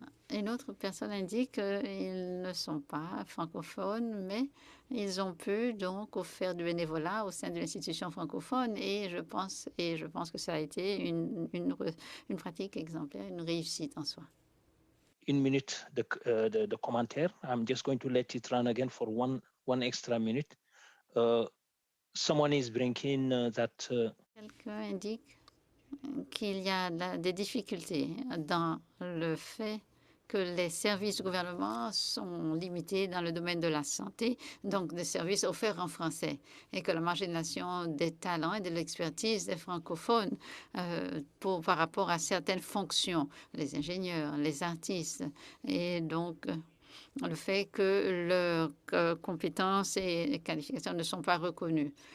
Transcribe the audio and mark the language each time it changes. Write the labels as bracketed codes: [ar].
[fr] Une autre personne indique qu'ils ne sont pas francophones, mais ils ont pu donc faire du bénévolat au sein de l'institution francophone et je pense que ça a été une pratique exemplaire, une réussite en soi. Une minute de commentaire. [en] I'm just going to let it run again for one extra minute. Someone is bringing that. [fr] Quelqu'un indique qu'il y a des difficultés dans le fait que les services du gouvernement sont limités dans le domaine de la santé, donc des services offerts en français, et que la marginalisation des talents et de l'expertise des francophones par rapport à certaines fonctions, les ingénieurs, les artistes, et donc le fait que leurs compétences et qualifications ne sont pas reconnues.